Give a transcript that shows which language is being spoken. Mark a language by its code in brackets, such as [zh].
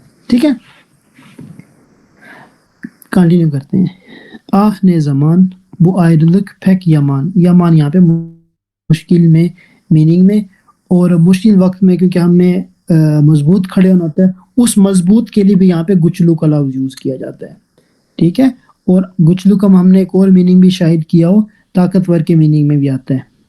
[ur] ٹھیک ہے, کنٹینیو کرتے ہیں. [tr] آہ نے زمان bu ayrılık pek yaman. [ur] یمان یہاں پہ مشکل میں میننگ میں, اور مشکل وقت میں کیونکہ ہمیں مضبوط کھڑے ہونا ہوتا ہے, اس مضبوط کے لیے بھی یہاں پہ گچلو کا لفظ یوز کیا جاتا ہے. ٹھیک ہے, اور گچلو کا ہم نے ایک اور میننگ بھی شاید کیا ہو, طاقتور کے میننگ میں بھی آتا ہے.